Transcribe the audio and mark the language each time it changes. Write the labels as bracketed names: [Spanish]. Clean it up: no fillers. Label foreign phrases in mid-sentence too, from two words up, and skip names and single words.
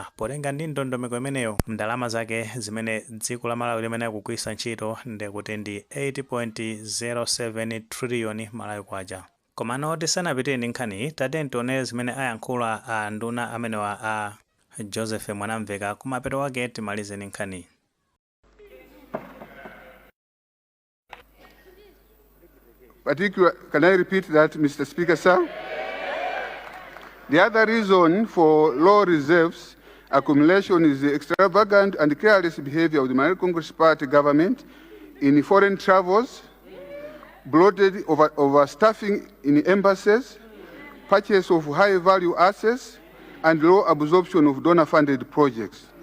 [Nyanja] Potenga ndi ndondomeko imeneyo ndalama zake zimene dziko la Malawi limene akugwiritsa ntchito ndekuti ndi 8.07 trillion Malawi kwacha. Komano tisanapite ndi nkhani tatiyeni tione zimene ayankhula a nduna amenewa a Joseph Mwanamveka kumapeto wake timalize ndi nkhani. [English] Can I repeat that, Mr. Speaker, sir? The other reason for low reserves accumulation is the extravagant and careless behavior of the Malawi Congress Party government in foreign travels, bloated overstaffing in embassies, purchase of high-value assets, and low absorption of donor-funded projects.